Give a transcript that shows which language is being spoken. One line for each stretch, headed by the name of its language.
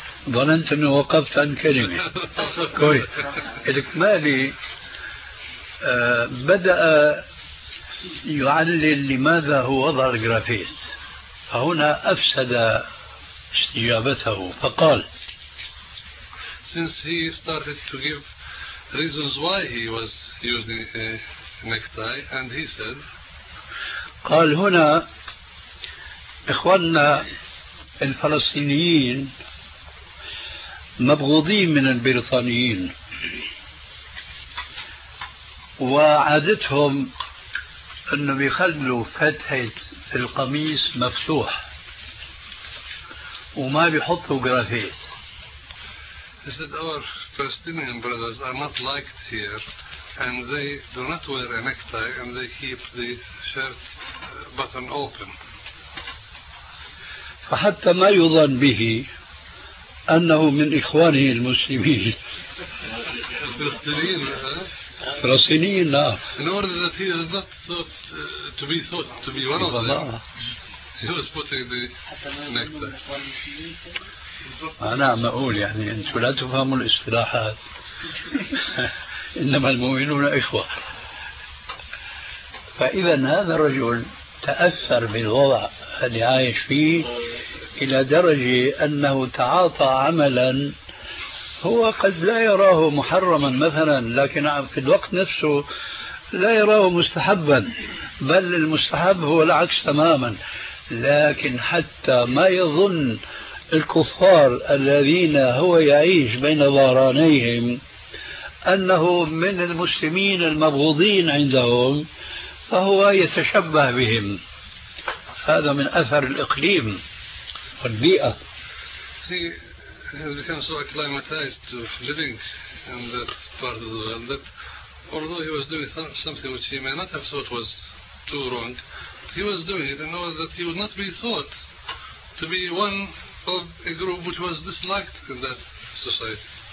Arabic: ظننت أنه وقفت عن كلمة كوي. الإكمالي بدأ يعلل لماذا هو وضع الجرافيت، فهنا أفسد استجابته فقال:
English: Since he started to give reasons why he was using a necktie, and he said,
Arabic: قال هنا إخواننا الفلسطينيين مبغوضين من البريطانيين، وعادتهم أنه بيخلوا فتحة القميص مفتوح وما بيحطوا جرافيت.
English: He said our Palestinian brothers are not liked here and they do not wear a necktie and they keep the shirt button open.
Arabic: فحتى ما يظن به أنه من إخوانه المسلمين الفلسطينيين. فلسطينيين لا.
English: In order that he is not thought to be one of them. He was putting the necktie.
Arabic: أنا عم أقول يعني أنتوا لا تفهموا الاصطلاحات. إنما المؤمنون إخوة. فإذا هذا الرجل تأثر بالوضع اللي عايش فيه إلى درجة أنه تعاطى عملا هو قد لا يراه محرما مثلا، لكن في الوقت نفسه لا يراه مستحبا، بل المستحب هو العكس تماما. لكن حتى ما يظن الكفار الذين هو يعيش بين ظهرانيهم أنه من المسلمين المبغوضين عندهم، فهو يتشبه بهم. هذا من أثر الإقليم والبيئة.
English: He became so acclimatized to living in that part of the world that although he was doing something which he may not have thought was too wrong, he was doing it in order that he would not be thought to be one of a group which was disliked in that society.